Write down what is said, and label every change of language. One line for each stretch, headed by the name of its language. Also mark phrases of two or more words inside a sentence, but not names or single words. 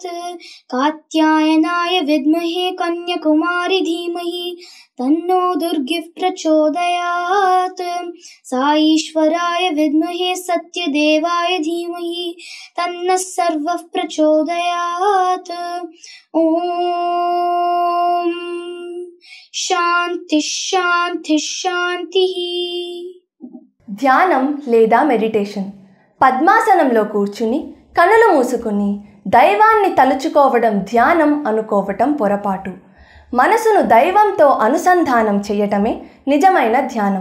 Sanskrit: कात्यायनाय विद्महे कन्याकुमारी धीमहि तन्नो दुर्गिः प्रचोदयात्. साईश्वराय विद्महे सत्यदेवाय धीमहि तन्नः सर्वः प्रचोदयात्. ओम శాంతి శాంతి శాంతి.
Telugu: ధ్యానం లేదా మెడిటేషన్. పద్మాసనంలో కూర్చుని కనులు మూసుకుని దైవాన్ని తలుచుకోవడం ధ్యానం అనుకోవటం పొరపాటు. మనసును దైవంతో అనుసంధానం చేయటమే నిజమైన ధ్యానం.